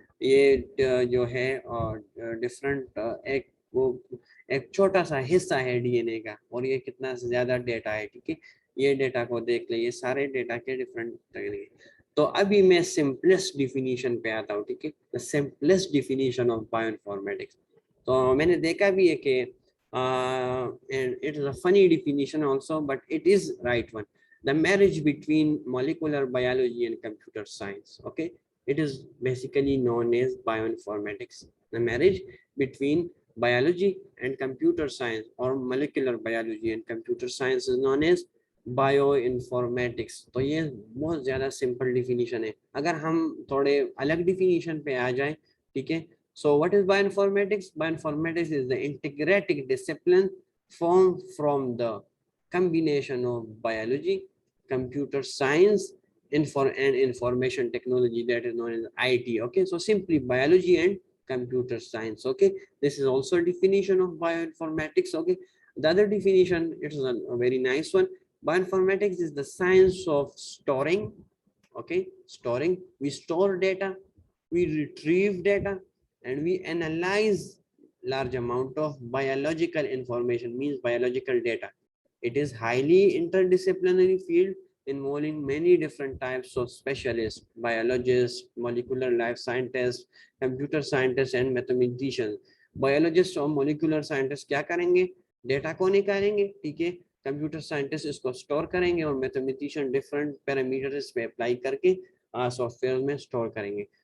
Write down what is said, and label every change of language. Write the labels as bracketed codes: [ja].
[ur] یہ جو ہے ڈفرنٹ ایک چھوٹا سا حصہ ہے ڈی این اے کا, اور یہ کتنا زیادہ ڈیٹا ہے, ٹھیک ہے. یہ ڈیٹا کو دیکھ لیں, یہ سارے ڈیٹا کے ڈفرنٹ. تو ابھی میں سمپلسٹ ڈیفینیشن پہ آتا ہوں, ٹھیک ہے, simplest definition of bio informatics. تو میں نے دیکھا بھی ہے کہ [en] it is a funny definition also, but it is right one. The marriage between molecular biology and computer science. Okay, it is basically known as bioinformatics. The marriage between biology and computer science, or molecular biology and computer science, is known as bioinformatics. تو یہ بہت زیادہ simple definition ہے. اگر ہم تھوڑے الگ definition پہ آ جائیں, ٹھیک ہے. So what is bioinformatics? Bioinformatics is the integrated discipline formed from the combination of biology, computer science, and information technology, that is known as IT. Okay, so simply biology and computer science. Okay, this is also a definition of bioinformatics. Okay, the other definition, it is a very nice one. Bioinformatics is the science of storing. Okay, storing. We store data, we retrieve data, and we analyze large amount of biological information, means biological data. It is highly interdisciplinary field involving many different types of specialists, biologists, molecular life scientists, computer scientists, and mathematicians. [ur] Biologists اور molecular scientists کیا کریں گے, data کو نکالیں گے, ٹھیک ہے. Computer scientist اس کو اسٹور کریں گے, اور میتھمیٹیشین ڈفرینٹ پیرامیٹرز پہ اپلائی کر کے سافٹ ویئر میں اسٹور کریں گے.